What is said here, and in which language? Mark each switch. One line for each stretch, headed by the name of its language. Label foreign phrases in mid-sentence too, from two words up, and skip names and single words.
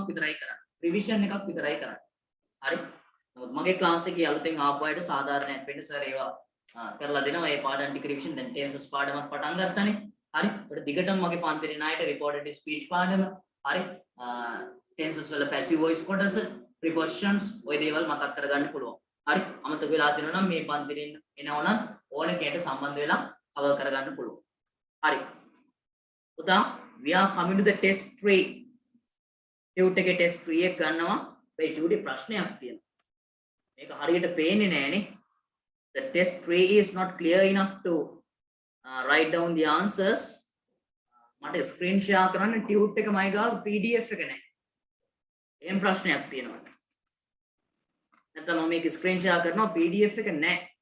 Sinhala: විතරයි කරන්නේ රිවිෂන් එකක් විතරයි කරන්නේ හරි නමුත් මගේ ක්ලාස් එකේ අලුතෙන් ආපු අයට සාධාරණයක් වෙන්න සර් ඒවා කරලා දෙනවා ඒ පාඩම් ටික රිවිෂන් දැන් ටෙන්සස් පාඩමක් පටන් ගත්තානේ හරි ඒකට දිගටම මගේ පන්තිරේ ණයට
English: reported speech
Sinhala: පාඩම හරි ටෙන්සස් වල
English: passive voice
Sinhala: කොටස ප්‍රිපොසිෂන්ස් ඔය දේවල් මතක් කරගන්න පුළුවන් හරි අමතක වෙලා තියෙනවා නම් මේ පන්තිරෙන් එනවනම් ඕන කෙනෙක්ට සම්බන්ධ වෙලා cover කරගන්න පුළුවන්. හරි.
English: උදා we are coming to the test 3.
Sinhala: ටියුට් එකේ test 3 එක ගන්නවා. මේ ටියුට් එකේ ප්‍රශ්නයක් තියෙනවා. මේක හරියට පේන්නේ නැහනේ.
English: The test 3 is not clear enough to write down the answers.
Sinhala: මට
English: screen share
Sinhala: කරන්න ටියුට් එක මයි ගාව PDF එක නැහැ. එහෙම ප්‍රශ්නයක් තියෙනවා. නැත්නම් මම මේක
English: screen share
Sinhala: කරනවා PDF එක නැහැ.